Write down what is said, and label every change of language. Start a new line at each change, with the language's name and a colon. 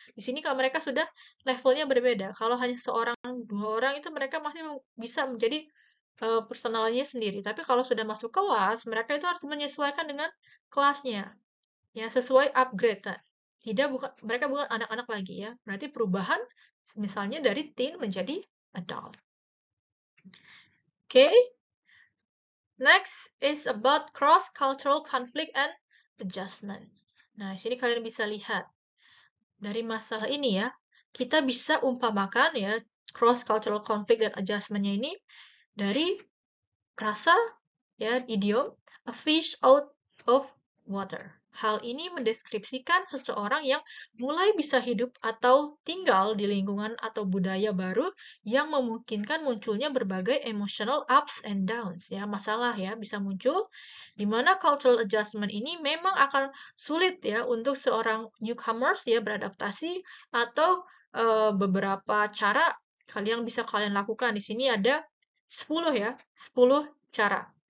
Indonesian: Di sini kalau mereka sudah levelnya berbeda. Kalau hanya seorang, dua orang itu mereka masih bisa menjadi personalnya sendiri. Tapi kalau sudah masuk kelas, mereka itu harus menyesuaikan dengan kelasnya. Ya, sesuai upgrade kan. Mereka bukan anak-anak lagi ya. Berarti perubahan misalnya dari teen menjadi adult.
English: Okay? Next is about cross-cultural conflict and adjustment.
Indonesian: Nah, sini kalian bisa lihat dari masalah ini ya, kita bisa umpamakan ya cross-cultural conflict dan adjustment-nya ini dari frasa ya idiom
English: a fish out of water.
Indonesian: Hal ini mendeskripsikan seseorang yang mulai bisa hidup atau tinggal di lingkungan atau budaya baru yang memungkinkan munculnya berbagai
English: emotional ups and downs
Indonesian: ya, masalah ya bisa muncul di mana cultural adjustment ini memang akan sulit ya untuk seorang newcomers ya beradaptasi atau beberapa cara yang bisa kalian lakukan. Di sini ada 10 ya, 10 cara.